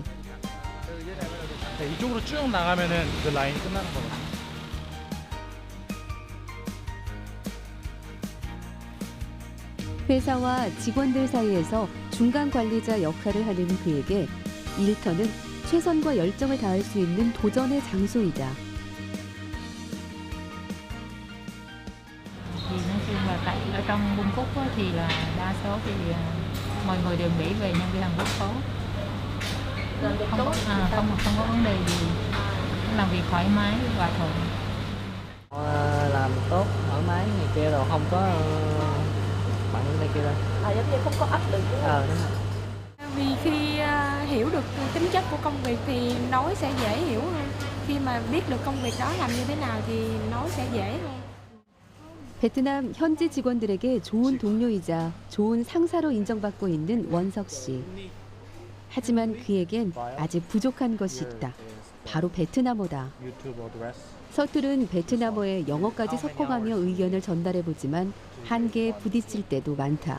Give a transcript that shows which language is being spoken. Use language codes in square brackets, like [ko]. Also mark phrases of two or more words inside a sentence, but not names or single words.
[ko] 네, 이쪽으로 쭉 나가면은 그 라인이 끝나는 거거든요. 회사와 직원들 사이에서 중간 관리자 역할을 하는 그에게 일터는 최선과 열정을 다할 수 있는 도전의 장소이다. [vi] Thì nói chung là tại ở trong Bung Cúc á, thì là đa số thì mọi người đều nghĩ về nhân viên Hàn Quốc tốt, không có vấn đề gì, làm việc thoải mái và thuận. Làm tốt thoải mái này kia rồi không có bận này kia đâu. Giống như không có áp lực đúng không? Đúng rồi. Vì khi hiểu được tính chất của công việc thì nói sẽ dễ hiểu hơn. Khi mà biết được công việc đó làm như thế nào thì nói sẽ dễ hơn. [ko] 베트남 현지 직원들에게 좋은 동료이자 좋은 상사로 인정받고 있는 원석 씨. 하지만 그에겐 아직 부족한 것이 있다. 바로 베트남어다. 서툴은 베트남어에 영어까지 섞어가며 의견을 전달해보지만 한계에 부딪힐 때도 많다.